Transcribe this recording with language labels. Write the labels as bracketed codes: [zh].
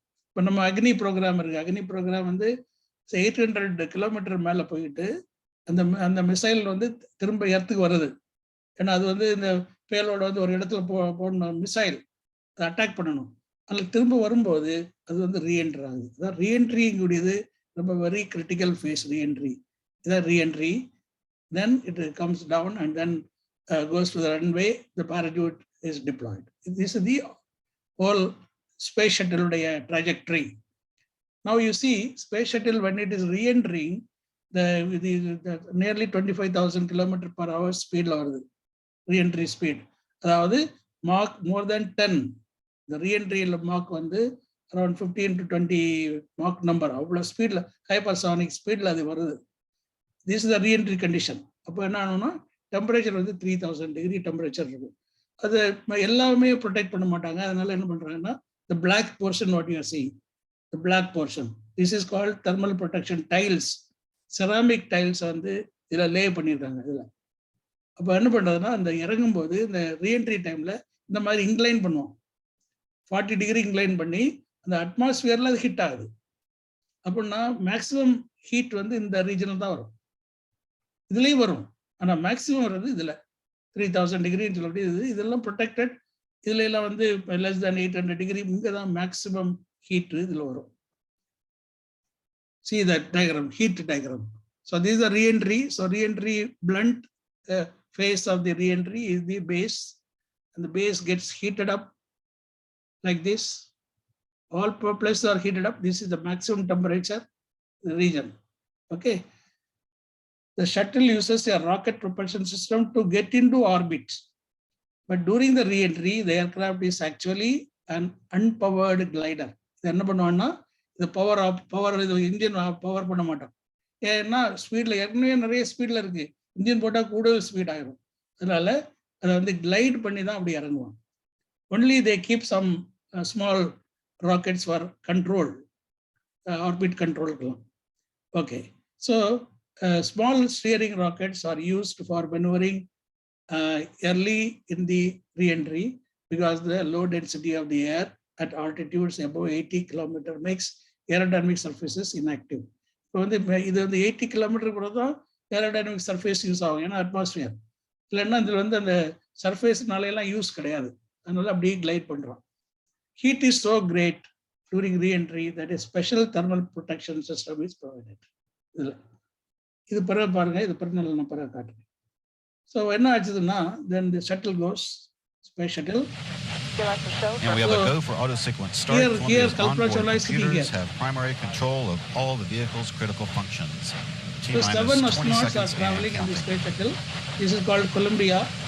[ta] இப்போ நம்ம அக்னி ப்ரோக்ராம் இருக்குது. அக்னி ப்ரோக்ராம் வந்து 800 kilometer மேலே போயிட்டு அந்த மிசைல் வந்து திரும்ப எர்த்துக்கு வருது. ஏன்னா அது வந்து இந்த பேலோட வந்து ஒரு இடத்துல போடணும், மிசைல் அதை அட்டாக் பண்ணணும். அதில் திரும்ப வரும்போது அது வந்து ரீஎன்ட்ரி ஆகுது. அதான் ரீஎன்ட்ரிங்கூடியது ரொம்ப வெரி கிரிட்டிக்கல் ஃபேஸ். ரீஎன்ட்ரி இதான் reentry. [en] Then it comes down and then goes to the runway, the parachute is deployed. This is the whole space shuttle trajectory. Now you see space shuttle when it is re-entering, the nearly 25,000 km/h speed [ta] வருது, [en] re-entry speed. அதாவது Mach more than 10. The re-entry Mach வந்து around 15 to 20 Mach number. [ta] அவ்வளோ ஸ்பீட்ல hypersonic ஸ்பீட்ல அது வருது. [en] This is the re-entry condition. [ta] அப்போ என்ன ஆகும்னா டெம்பரேச்சர் வந்து 3000 degree டெம்பரேச்சர் இருக்கும். அது எல்லாமே ப்ரொடெக்ட் பண்ண மாட்டாங்க. அதனால என்ன பண்றாங்கன்னா [en] the black portion what you are seeing, the black portion, this is called thermal protection tiles. [ta] Ceramic tiles வந்து இதில் லே பண்ணியிருக்காங்க. இதில் அப்போ என்ன பண்ணுறதுன்னா, அந்த இறங்கும்போது இந்த ரீஎன்ட்ரி டைமில் இந்த மாதிரி இன்க்ளைன் பண்ணுவோம். 40 டிகிரி இன்க்ளைன் பண்ணி அந்த அட்மாஸ்பியரில் அது ஹிட் ஆகுது. அப்படின்னா மேக்ஸிமம் ஹீட் வந்து இந்த ரீஜனில் தான் வரும். இதுலேயும் வரும், ஆனால் மேக்ஸிமம் வர்றது இதில் 3000 டிகிரின்னு சொல்லி இதெல்லாம் ப்ரொடெக்டட். இதுல எல்லாம் வந்து less than 800 டிகிரி இங்கே தான் மேக்ஸிமம் ஹீட் இதில் வரும். [en] See that diagram, heat diagram. So this is a re-entry. So re-entry blunt phase of the re-entry is the base, and the base gets heated up like this. All places are heated up. This is the maximum temperature region. Okay. The shuttle uses a rocket propulsion system to get into orbit. But during the re-entry, the aircraft is actually an unpowered glider. [ta] என்ன பண்ணுவான்னா, இந்த power இது engine power பண்ண மாட்டோம். ஏன்னா ஸ்பீடில் ஏற்கனவே நிறைய ஸ்பீடில் இருக்கு, இன்ஜின் போட்டால் கூடுதல் ஸ்பீட் ஆகிடும். அதனால அதை வந்து கிளைட் பண்ணி தான் அப்படி இறங்குவாங்க. [en] only they keep some small rockets for control, [ta] orbit கண்ட்ரோலுக்கெல்லாம். [en] Okay, so small steering rockets are used for maneuvering early in the re-entry because the low density of the air at altitudes above 80 km makes aerodynamic surfaces inactive. [ta] இப்போ வந்து இது வந்து 80 kilometre கூட தான் aerodynamic surface use ஆகும், ஏன்னா atmosphere. இல்லைன்னா இதில் வந்து அந்த சர்ஃபேஸ்னாலையெல்லாம் யூஸ் கிடையாது. அதனால அப்படியே கிளைட் பண்ணுறோம். [en] Heat is so great during re-entry that a special thermal protection system is provided. [ta] இதில் இது பிறகு பாருங்க, இது பிறகு நான் பிறகு காட்டுறேன். [en] So [ta] என்ன ஆச்சுதுன்னா, [en] then the shuttle goes, space shuttle. And we have a go for auto sequence start. Here, onboard computers here have primary control of all the vehicle's critical functions. So 7 astronauts are traveling in the space shuttle. This is called Columbia.